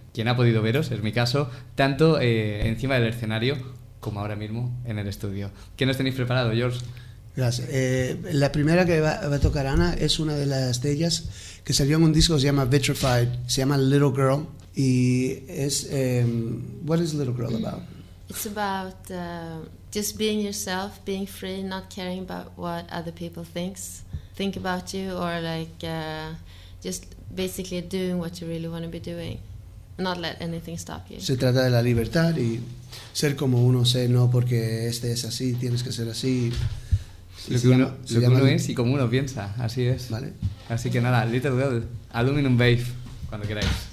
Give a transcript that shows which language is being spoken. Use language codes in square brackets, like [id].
[es] Quien ha podido veros, es mi caso, tanto encima del escenario como ahora mismo en el estudio. ¿Qué nos tenéis preparado, George? Gracias. La primera que va a tocar Ana es una de las de ellas que salió en un disco que se llama Vitrified, se llama Little Girl, y es... [en] What is Little Girl about? It's about just being yourself, being free, not caring about what other people think about you, or like just basically doing what you really want to be doing, not let anything stop you. [es] Se trata de la libertad y ser como uno sea, no porque este es así, tienes que ser así. Lo que uno es y como uno piensa, así es. Vale. Así que nada, Little Girl, Aluminum Babe, cuando queráis.